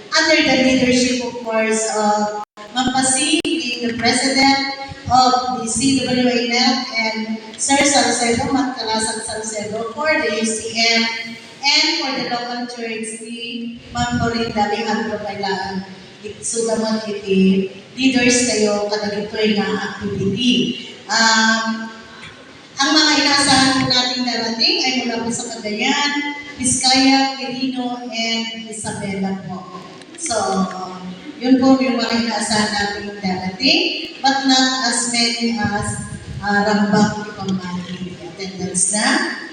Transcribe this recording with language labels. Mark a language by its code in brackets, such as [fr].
[en] Under the leadership, of course, of Ma'am Pasi, being the president of the CWA NEL, and Sir Salcedo, Magkalasang Salcedo for the UCM, and for the local church, ni Ma'am Florinda Alejandro Bailaan. [ilo] Sudaman iti leaders kayo kadagitoy nga activity. [tl] Ang mga inaasahan natin darating ay mula po sa Cagayan, Vizcaya, Quirino, and Isabela po. So, yun po yung mga inaasahan natin darating, [en] but not as many as Rambak Tipamati attendance [tl] na.